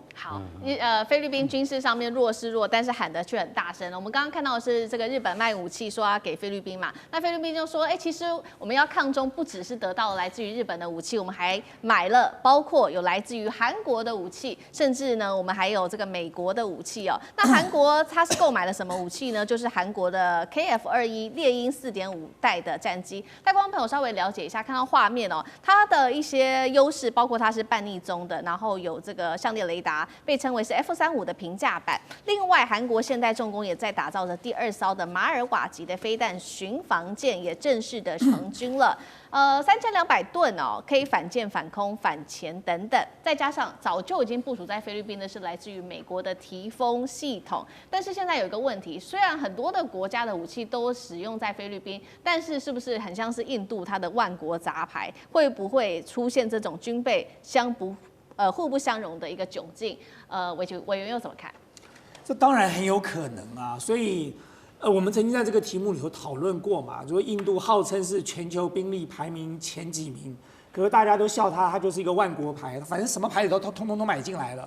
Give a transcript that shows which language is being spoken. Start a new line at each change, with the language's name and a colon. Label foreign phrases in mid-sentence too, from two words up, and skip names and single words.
Chinese: 好，菲律賓軍事上面弱是弱，但是喊得卻很大聲。我們剛剛看到的是這個日本賣武器說要給菲律賓嘛，那菲律賓就說，其實我們要抗中，不只是得到了來自於日本的武器，我們還買了包括有來自於韓國的武器，甚至呢我們還有這個美國的武器哦。那韓國它是購買了什麼武器呢？就是韓國的 KF-21獵鷹4.5代的戰機。帶觀眾朋友稍微了解一下，看到畫面哦，它的一些優勢包括它是半逆中的，然后有這個相列雷達。被稱為是 F-35的平價版。另外，韓國現代重工也在打造着第2艘的馬爾瓦級的飛彈巡防艦，也正式的成軍了。3200噸哦，可以反艦、反空、反潛等等。再加上早就已經部署在菲律賓的是來自於美國的提豐系統。但是現在有一個問題，雖然很多的國家的武器都使用在菲律賓，但是是不是很像是印度它的萬國雜牌？會不會出現這種軍備互不相容的一個窘境，委員又怎麼看？這當然很有可能啊，所以我們曾經在這個題目裡頭討論過嘛，就說印度號稱是全球兵力排名前幾名，可是大家都笑他就是一個萬國牌，反正什麼牌子都通通買進來了。